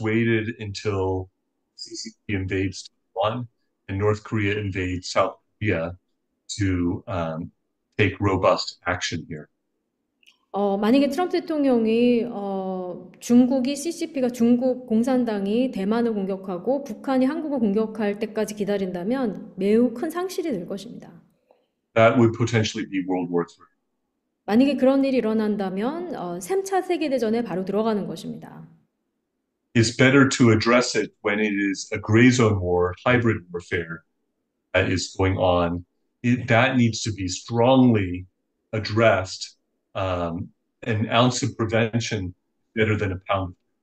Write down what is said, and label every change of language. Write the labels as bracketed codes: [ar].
[en] waited until CCP invades Taiwan and North Korea invades South Korea to take robust action here. [ko] 만약에 트럼프 대통령이 중국이 CCP가 중국 공산당이 대만을 공격하고 북한이 한국을 공격할 때까지 기다린다면 매우 큰 상실이 될 것입니다. [en] That would potentially be World War III. [ko] 만약에 그런 일이 일어난다면 3차 세계대전에 바로 들어가는 것입니다. [en] It's better to address it when it is a gray zone war, hybrid warfare that is going on. That needs to be strongly addressed. An ounce of prevention better than a pound.